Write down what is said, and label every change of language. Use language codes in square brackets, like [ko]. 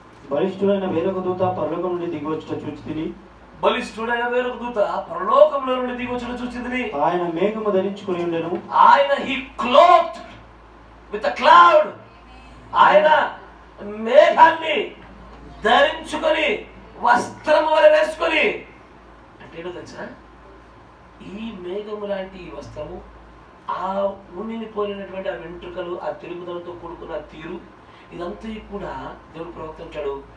[te] బలిష్ఠుడైన వేరొక దూత పరలోకం నుండి దిగివచ్చుట చూచితిని. బలిష్ఠుడైన వేరొక దూత పరలోకంలో నుండి దిగివచ్చుట చూచితిని. ఆయన మేఘము ధరించుకుని ఉండెను. ఆయన [en] he clothed with a cloud. [te] ఆయన మేఘాన్ని ధరించుకొని వస్త్రము వలె వేసుకొని, అంటే ఏంటో తెలుసా? ఈ మేఘము లాంటి ఈ వస్త్రము, ఆ ఉనిని పోలినటువంటి ఆ వెంట్రుకలు, ఆ తెలుగుదలతో కూడుకున్న తీరు, ఇదంతా కూడా దేవుడు ప్రవర్తించాడు.